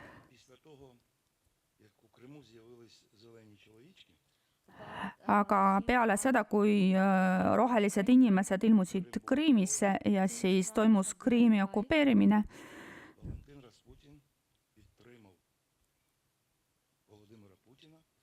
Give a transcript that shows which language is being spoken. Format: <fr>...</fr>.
<uk>Після того, як у Криму з'явились зелені чоловічки,</uk> <et>Aga peale seda, kui rohelised inimesed ilmusid Kriimisse ja siis toimus Kriimi okupeerimine,</et> <uk>Валентин Распутін підтримав Володимира Путіна.</uk>